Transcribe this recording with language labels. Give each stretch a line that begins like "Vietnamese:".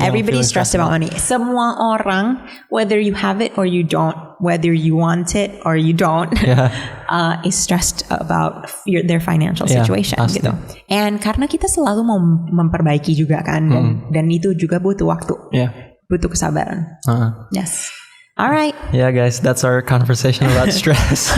English: everybody stressed about money.
Indonesian: Semua orang,
English: whether you have it or you don't, whether you want it or you don't, is stressed about their financial situation gitu.
Indonesian: And karena kita selalu mau memperbaiki juga kan, dan itu juga butuh waktu, butuh kesabaran.
English: Yes. Alright. Yeah guys, that's our conversation about stress.